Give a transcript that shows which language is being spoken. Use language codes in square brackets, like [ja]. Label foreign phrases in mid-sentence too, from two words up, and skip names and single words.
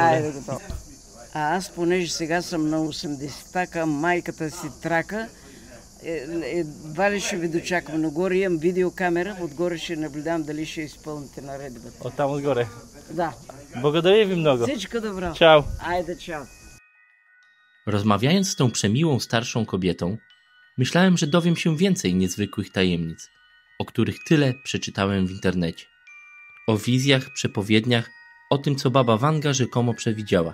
[bg] Айде готово. А аз, понеже сега съм на 80-та, майката си трака, едва ли ще ви дочаквам. Но горе имам видеокамера, отгоре ще наблюдавам дали ще изпълните наредбата. Оттам отгоре? Да. Благодаря ви много. Всичко добро. Ciao. Ajde, ciao. [pl] Rozmawiając z tą przemiłą starszą kobietą, myślałem, że dowiem się więcej niezwykłych tajemnic, o których tyle przeczytałem w internecie. O wizjach, przepowiedniach, o tym, co Baba Vanga rzekomo przewidziała.